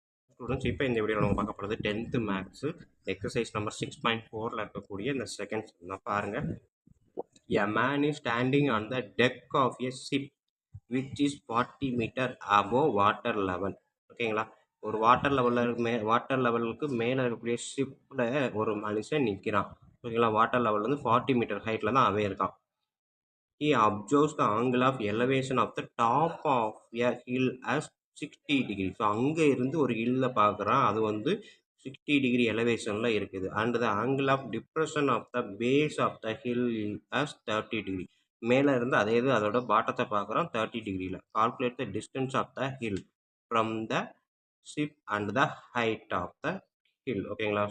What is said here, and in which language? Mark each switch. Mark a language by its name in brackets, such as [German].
[Tamil] Students இப்போ இந்த வீடியோவில் நம்ம பார்க்க போகிறது 10th மேக்ஸு எக்ஸசைஸ் நம்பர் 6.4ல் இருக்கக்கூடிய இந்த செகண்ட் தான் பாருங்கள். [English] A man is standing on the deck of a ship which is 40 meter above water level [Tamil] ஓகேங்களா. ஒரு வாட்டர் லெவலுக்கு மேலே இருக்கக்கூடிய ஷிப்பில் ஒரு மனுஷன் நிற்கிறான் ஓகேங்களா. வாட்டர் லெவல் வந்து 40 மீட்டர் ஹைட்டில் தான் அவன் இருக்கான். [English] He observes the angle of elevation of the top of a hill as 60 degree. [Tamil] So அங்கே இருந்து ஒரு ஹில்லை பார்க்குறான், அது வந்து 60 டிகிரி எலவேஷனில் இருக்குது. [English] And the angle of depression of the base of the hill as 30 degree. [Tamil] மேலே இருந்து அதே இது அதோட பாட்டத்தை பார்க்குறான் 30 டிகிரியில். [English] calculate the distance of the hill from the ship and the height of the hill [Tamil] ஓகேங்களா.